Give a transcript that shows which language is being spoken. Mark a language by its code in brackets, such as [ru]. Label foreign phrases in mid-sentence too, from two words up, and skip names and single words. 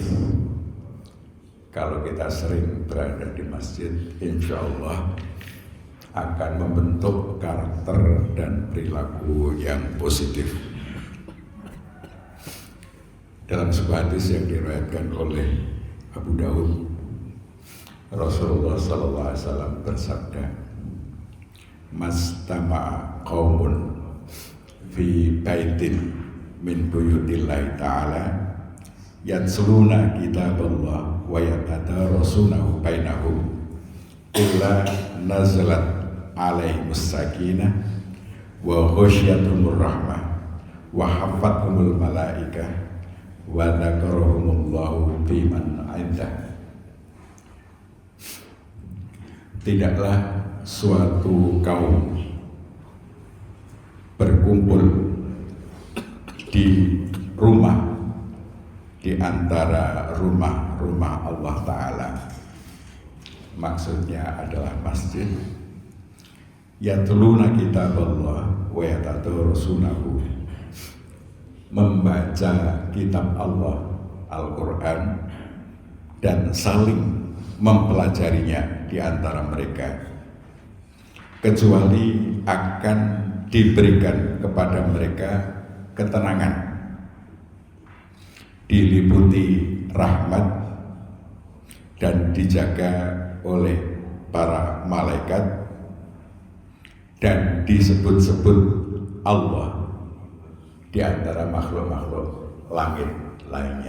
[id] Kalau kita sering berada di masjid, [ar] إن شاء الله [id] akan membentuk karakter dan perilaku yang positif. Dalam sebuah hadis yang diriwayatkan oleh Abu Daud, Rasulullah SAW bersabda, [ar] "ما اجتمع قوم في بيت من بيوت الله تعالى يتلون كتاب الله ويتدارسونه بينهم إلا نزلت عليهم السكينة وغشيتهم الرحمة وحفتهم الملائكة وذكرهم الله فيمن عنده." [id] Tidaklah suatu kaum berkumpul di rumah di antara rumah-rumah Allah Ta'ala, maksudnya adalah masjid, [ar] يتلون كتاب الله ويتدارسونه, [id] membaca kitab Allah Al-Quran dan saling mempelajarinya di antara mereka, kecuali akan diberikan kepada mereka ketenangan, diliputi rahmat dan dijaga oleh para malaikat dan disebut-sebut Allah di antara makhluk-makhluk langit lainnya.